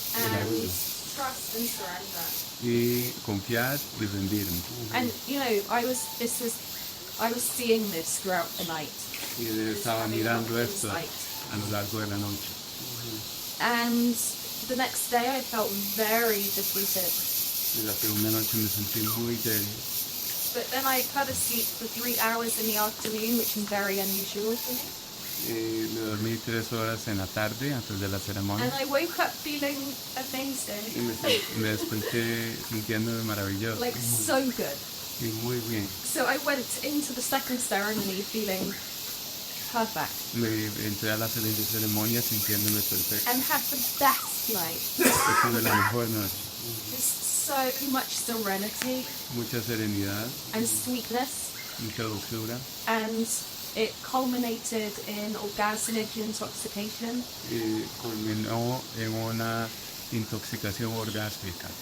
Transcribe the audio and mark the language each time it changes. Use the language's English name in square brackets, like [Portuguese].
[English] and trust and surrender. [Spanish] y confiar y rendirme. [English] And you know, I was seeing this throughout the night. [Spanish] Y estaba mirando esto a lo largo de la noche. [English] And the next day I felt very defeated. [Spanish] Y la segunda noche me sentí muy débil. [English] But then I fell asleep for 3 hours in the afternoon, which is very unusual for me. [Spanish] Me dormí 3 horas en la tarde antes de la ceremonia [English] And I woke up feeling [Spanish] y [English] amazing, [Spanish] me desperté sintiéndome maravilloso [English] like so good. [Spanish] y muy bien. [English] So I went into the second ceremony feeling perfect [Spanish] Me entré a la siguiente ceremonia sintiéndome perfecto. [English] and had the best night. [Spanish] Tuve la mejor noche, [English] Just so much serenity [Spanish] mucha serenidad, [English] and sweetness, [Spanish] mucha dulzura [English] and it culminated in orgasmic intoxication. [Spanish] y culminó en una intoxicación orgásmica,